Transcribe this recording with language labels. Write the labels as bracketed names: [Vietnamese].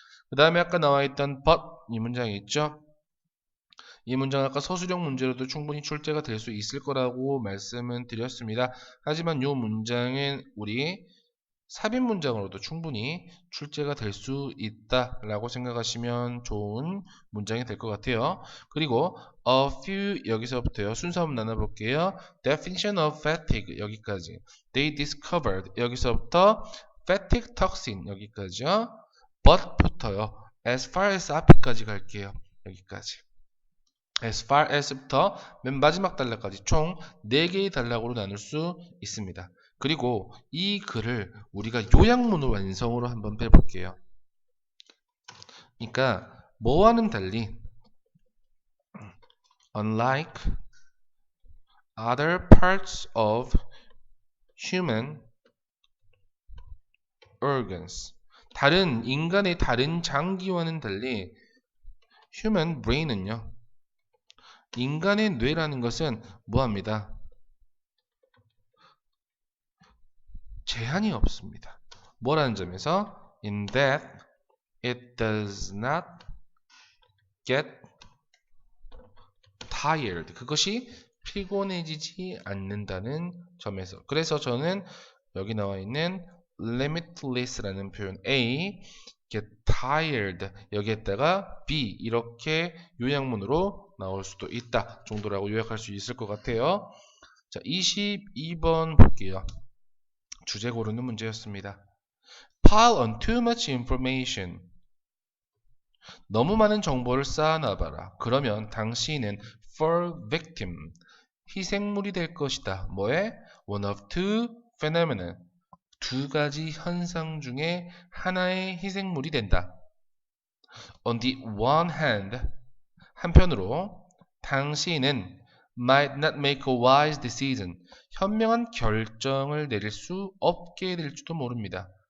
[Korean] 그 다음에 아까 나와있던 but 이 문장이 있죠. 이 문장 아까 서술형 문제로도 충분히 출제가 될 수 있을 거라고 말씀은 드렸습니다. 하지만 이 문장은 우리 삽입 문장으로도 충분히 출제가 될 수 있다라고 생각하시면 좋은 문장이 될 것 같아요. 그리고 a few 여기서부터요. 순서 한번 나눠볼게요. [English] Definition of fatigue [Korean] 여기까지. [English] They discovered [Korean] 여기서부터 [English] fatigue toxin [Korean] 여기까지요. [English] but부터요. [Korean] as far as 앞에까지 갈게요. 여기까지. as far as부터 맨 마지막 단락까지 총 4개의 단락으로 나눌 수 있습니다. 그리고 이 글을 우리가 요약문으로 완성으로 한번 해볼게요. 그러니까 뭐와는 달리 [English] unlike other parts of human organs [Korean] 다른 인간의 다른 장기와는 달리 human brain은요, 인간의 뇌라는 것은 뭐합니다? 제한이 없습니다. 뭐라는 점에서 [English] in that it does not get tired. [Korean] 그것이 피곤해지지 않는다는 점에서. 그래서 저는 여기 나와 있는 limitless라는 표현 A, get tired 여기에다가 B 이렇게 요약문으로 나올 수도 있다 정도라고 요약할 수 있을 것 같아요. 자, 22번 볼게요. 주제 고르는 문제였습니다. [English] Pile on too much information. [Korean] 너무 많은 정보를 쌓아놔봐라. 그러면 당신은 [English] fall victim, [Korean] 희생물이 될 것이다. 뭐에? [English] One of two phenomena. [Korean] 두 가지 현상 중에 하나의 희생물이 된다. [English] On the one hand, [Korean] 한편으로 당신은 [English] might not make a wise decision. [Korean] 현명한 결정을 내릴 수 없게 될지도 모릅니다.